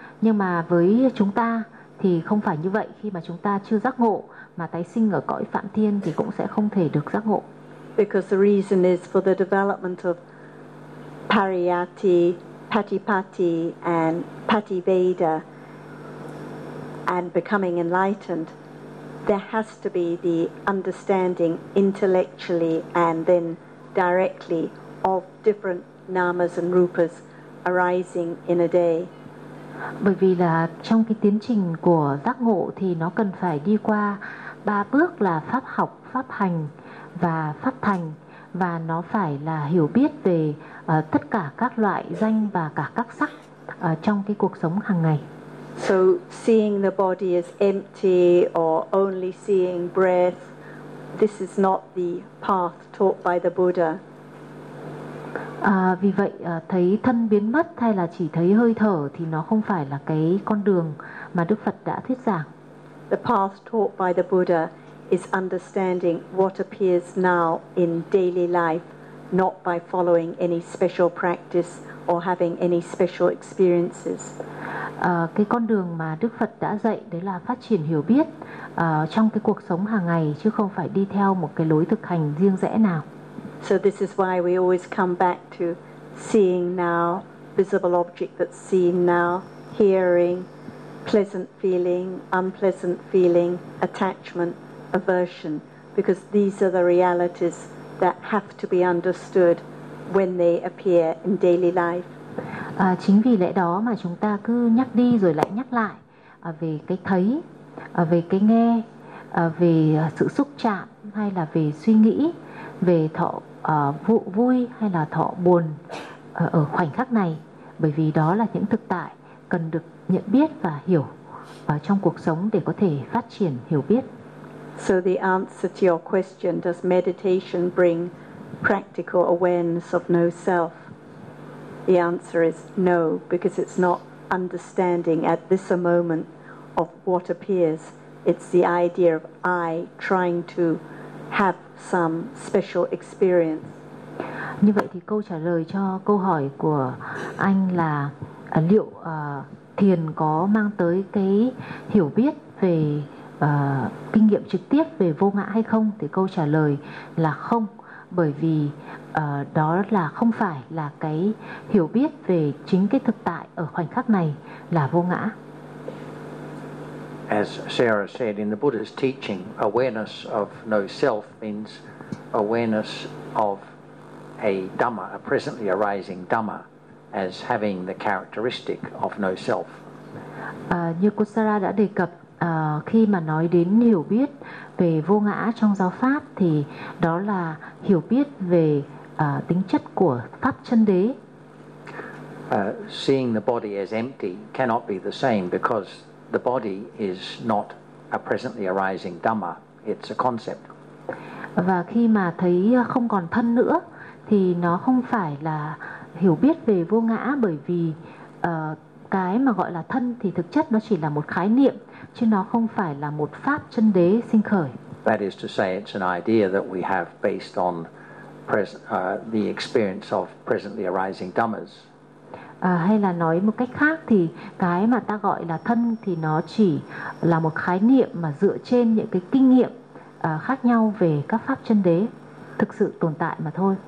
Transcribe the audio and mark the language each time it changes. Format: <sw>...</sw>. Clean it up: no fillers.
<vi>Nhưng mà với chúng ta thì không phải như vậy, khi mà chúng ta chưa giác ngộ mà tái sinh ở cõi Phạm Thiên thì cũng sẽ không thể được giác ngộ.</vi> <en>Because the reason is for the development of Pariyatti, Patipatti and Pativeda and becoming enlightened, there has to be the understanding intellectually and then directly of different namas and rupas arising in a day.</en> <vi>Bởi vì là trong cái tiến trình của giác ngộ thì nó cần phải đi qua ba bước là pháp học, pháp hành và pháp thành, và nó phải là hiểu biết về tất cả các loại danh và cả các sắc trong cái cuộc sống hàng ngày.</vi> <en>So seeing the body as empty or only seeing breath, this is not the path taught by the Buddha.</en> <vi>Vì vậy thấy thân biến mất hay là chỉ thấy hơi thở thì nó không phải là cái con đường mà Đức Phật đã thuyết giảng.</vi> <en>The path taught by the Buddha is understanding what appears now in daily life, not by following any special practice or having any special experiences.</en> <vi>Cái con đường mà Đức Phật đã dạy đấy là phát triển hiểu biết trong cái cuộc sống hàng ngày, chứ không phải đi theo một cái lối thực hành riêng rẽ nào.</vi> <en>So this is why we always come back to seeing now, visible object that's seen now, hearing, pleasant feeling, unpleasant feeling, attachment, aversion, because these are the realities that have to be understood when they appear in daily life.</en> <vi>Chính vì lẽ đó mà chúng ta cứ nhắc đi rồi lại nhắc lại về cái thấy, về cái nghe, về sự xúc chạm hay là về suy nghĩ, về thọ vui hay là thọ buồn ở khoảnh khắc này, bởi vì đó là những thực tại cần được nhận biết và hiểu trong cuộc sống để có thể phát triển hiểu biết.</vi> <en>So the answer to your question, does meditation bring practical awareness of no self? The answer is no, because it's not understanding at this moment of what appears. It's the idea of I trying to have some special experience.</en> <vi>Như vậy thì câu trả lời cho câu hỏi của anh là liệu thiền có mang tới cái hiểu biết về kinh nghiệm trực tiếp về vô ngã hay không, thì câu trả lời là không, bởi vì đó là không phải là cái hiểu biết về chính cái thực tại ở khoảnh khắc này là vô ngã.</vi> <en>As Sarah said, in the Buddha's teaching, awareness of no self means awareness of a Dhamma, a presently arising Dhamma, as having the characteristic of no self.</en> <vi>Như cô Sarah đã đề cập, khi mà nói đến hiểu biết về vô ngã trong giáo pháp thì đó là hiểu biết về tính chất của pháp chân đế.</vi> <en>Seeing the body as empty cannot be the same, because the body is not a presently arising Dhamma, it's a concept.</en> <vi>Và khi mà thấy không còn thân nữa thì nó không phải là hiểu biết về vô ngã, bởi vì cái mà gọi là thân thì thực chất nó chỉ là một khái niệm, chứ nó không phải là một pháp chân đế sinh khởi.</vi> <en>That is to say, it's an idea that we have based on the experience of presently arising dhammas.</en> <vi>Hay là nói một cách khác thì cái mà ta gọi là thân thì nó chỉ là một khái niệm mà dựa trên những cái kinh nghiệm khác nhau về các pháp chân đế thực sự tồn tại mà thôi.</vi>